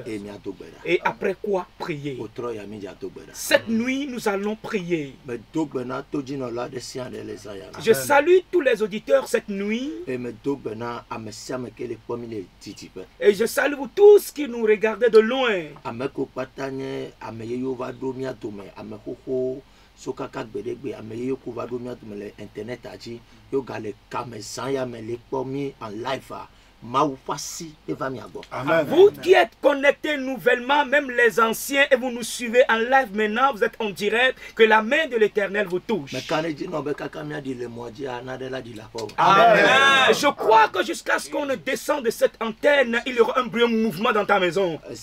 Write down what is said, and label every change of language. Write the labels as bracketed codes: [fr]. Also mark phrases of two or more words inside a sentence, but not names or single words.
[fr] Et après quoi, prier. Cette nuit, nous allons prier. Je salue tous les auditeurs cette nuit. Et je salue vous tous qui nous regardez de loin. [ee] Sokaka gbedegbe ameye kuva do mi atumele internet aji yo gale kamezanya mele pomi [fr] en live Vous qui êtes connectés nouvellement, même les anciens, et vous nous suivez en live maintenant, vous êtes en direct, que la main de l'Éternel vous touche. Amen. Je crois que jusqu'à ce qu'on ne descende de cette antenne, il y aura un brillant mouvement dans ta maison.